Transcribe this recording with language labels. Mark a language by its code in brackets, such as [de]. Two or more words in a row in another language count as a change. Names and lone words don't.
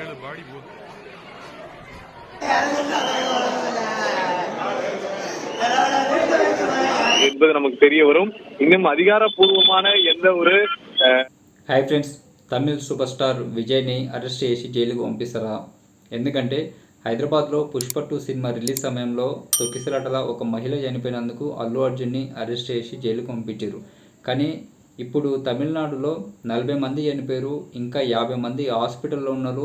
[ta] என்பது நமக்கு தெரிய வரும். இன்னும் அதிகாரப்பூர்வமான எந்த ஒரு [te] హాయ్ ఫ్రెండ్స్, తమిళ్ [en] super star [te] విజయ్ని అరెస్ట్ చేసి జైలుకు పంపిస్తారా? ఎందుకంటే హైదరాబాద్లో పుష్ప 2 సినిమా రిలీజ్ సమయంలో తొక్కిసలాటల ఒక మహిళ చనిపోయినందుకు అల్లు అర్జున్ని అరెస్ట్ చేసి జైలుకు పంపించారు. కానీ ఇప్పుడు తమిళనాడులో 40 మంది చనిపోయారు, ఇంకా 50 మంది హాస్పిటల్లో ఉన్నారు.